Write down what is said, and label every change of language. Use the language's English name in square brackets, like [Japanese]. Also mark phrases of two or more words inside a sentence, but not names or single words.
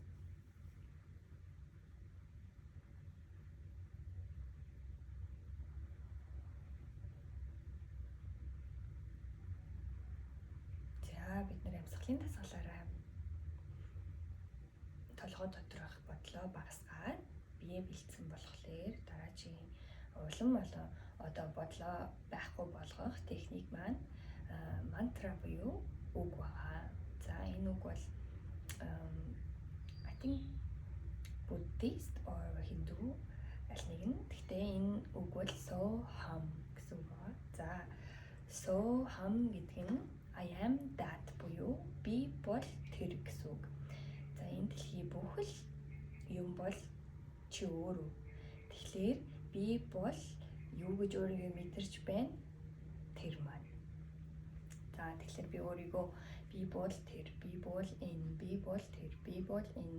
[Mongolian] За бид нар амьсгалын дасгалаараа толгой доторх бодлоо багасгаад бие бэлдсэн болохоор дараагийн улам болон одоо бодлоо байхгүй болгох техник маань мантра буюу үг байгаа. За энэ үг бол [English] I think Buddhist or Hindu [Mongolian] аль нэг нь. Гэхдээ энэ үг бол [Sanskrit] so hum [Mongolian] гэсэн үг байна. За [Sanskrit] so hum [Mongolian] гэдэг нь [English] I am that [Mongolian] буюу би бол тэр гэсэн үг. За энэ дэлхий бүх л юм бол чи өөрөө. Тэгэхээр би бол юу гэж өөрийгөө мэдэрч байна? Тэр маань. За тэгэхээр би өөрийгөө би бол тэр, би бол энэ, би бол тэр, би бол энэ.